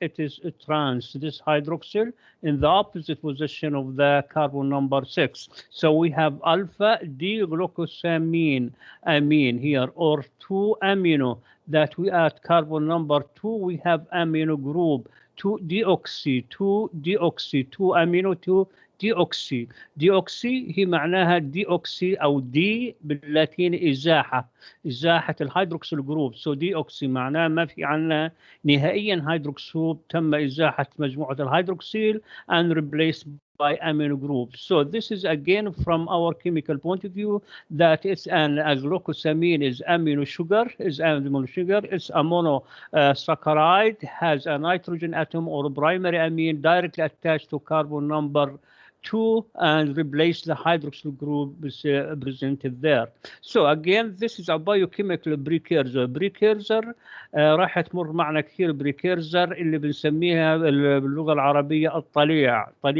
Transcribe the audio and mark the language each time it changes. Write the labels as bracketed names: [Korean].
[English] It is a trans, this hydroxyl, in the opposite position of the carbon number 6. So we have alpha D-glucosamine amine here, or 2 amino, that we at carbon number 2 we have amino group 2-deoxy, 2 amino 2-deoxy. [Arabic] deoxy هي معناها deoxy أو D باللاتيني إزاحة الهيدروكسيل جروب. سو deoxy معناها ما في عنا نهائيا هيدروكسيل، تم إزاحة مجموعة الهيدروكسيل [English] and replaced by amino group. So this is again from our chemical point of view that it's a glucosamine is amino sugar, it's a monosaccharide, has a nitrogen atom or primary amine directly attached to carbon number 2 and replace the hydroxyl group presented there. So again, this is a biochemical precursor. [Arabic] راح تمر معنا كثير precursor اللي بنسميها باللغة العربية الطليع.